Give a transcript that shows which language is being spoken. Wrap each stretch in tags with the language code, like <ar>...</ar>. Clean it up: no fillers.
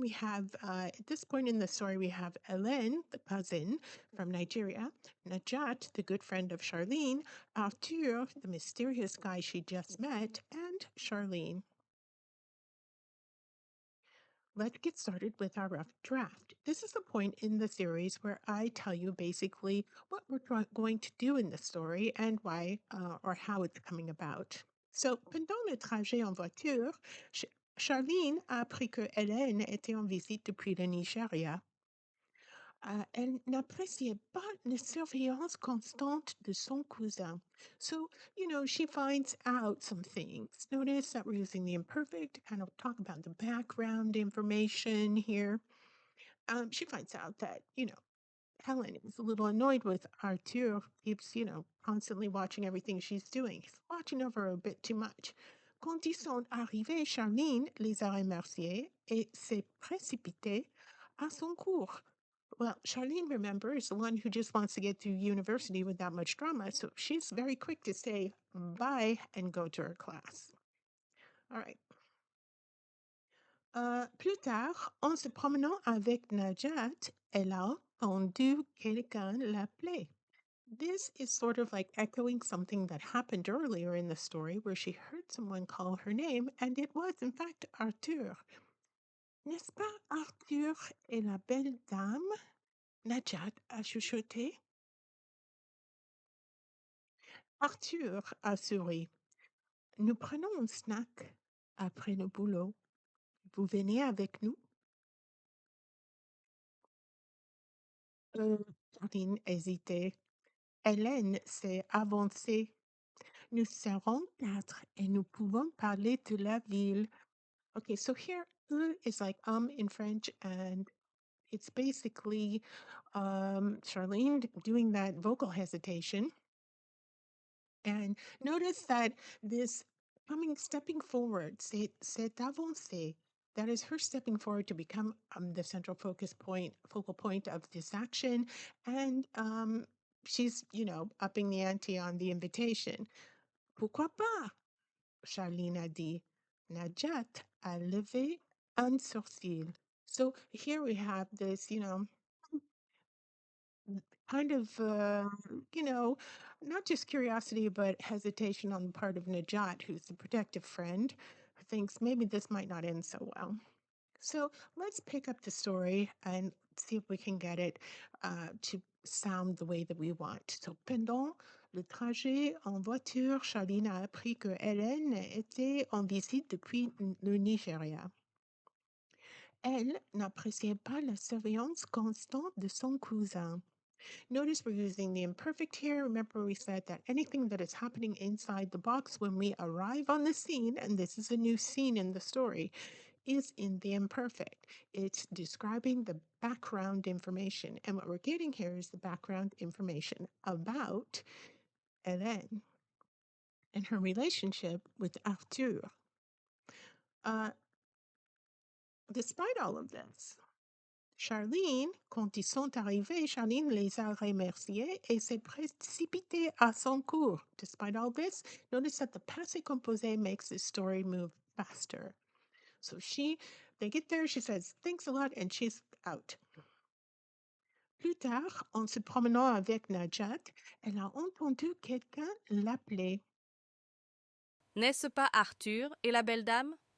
<en>We have, at this point in the story, we have Hélène, the cousin from Nigeria, Najat, the good friend of Charlene, Arthur, the mysterious guy she just met, and Charlene. Let's get started with our rough draft. This is the point in the series where I tell you basically what we're going to do in the story and why or how it's coming about.</en> <fr>So, pendant le trajet en voiture, Charlene a appris que Hélène était en visite depuis le Nigeria. Elle n'appréciait pas la surveillance constante de son cousin.</fr> <en>So, she finds out some things. Notice that we're using the imperfect to kind of talk about the background information here. She finds out that, Helen is a little annoyed with Arthur, keeps, constantly watching everything she's doing. He's watching over her a bit too much.</en> <fr>Quand ils sont arrivés, Charline les a remerciés et s'est précipitée à son cours.</fr> <en>Well, Charlene, remember, is the one who just wants to get through university without much drama, so she's very quick to say bye and go to her class. All right.</en> <fr>Plus tard, en se promenant avec Najat, elle a entendu quelqu'un l'appeler.</fr> <en>This is sort of like echoing something that happened earlier in the story where she heard someone call her name, and it was, in fact, Arthur.</en> <fr>N'est-ce pas Arthur et la belle dame? Najat a chuchoté. Arthur a souri. Nous prenons un snack après le boulot. Vous venez avec nous? Charline hésitait. Hélène s'est avancée. Nous serons 4 et nous pouvons parler de la ville.</fr> <en>Okay, so here is like in French, and it's basically Charlene doing that vocal hesitation. And notice that this stepping forward,</en> <fr>c'est avancé.</fr> <en>That is her stepping forward to become the central focal point of this action. And she's, upping the ante on the invitation.</en> <fr>Pourquoi pas? Charlene a dit. Najat a levé un sourcil.</fr> <en>So here we have this, kind of, not just curiosity, but hesitation on the part of Najat, who's the protective friend, who thinks maybe this might not end so well. So let's pick up the story and see if we can get it to sound the way that we want.</en> <fr>So, pendant le trajet en voiture, Charline a appris que Hélène était en visite depuis le Nigeria. Elle n'appréciait pas la surveillance constante de son cousin.</fr> <en>Notice we're using the imperfect here. Remember we said that anything that is happening inside the box when we arrive on the scene, and this is a new scene in the story, is in the imperfect. It's describing the background information. And what we're getting here is the background information about Hélène and her relationship with Arthur. Despite all of this,</en> <fr>Charline, quand ils sont arrivés, Charline les a remerciés et s'est précipitée à son cours.</fr> <en>Despite all this, notice that the passé composé makes this story move faster. So they get there, she says, thanks a lot, and she's out.</en> <fr>Plus tard, en se promenant avec Najat, elle a entendu quelqu'un l'appeler. N'est-ce pas Arthur et la belle dame?</fr>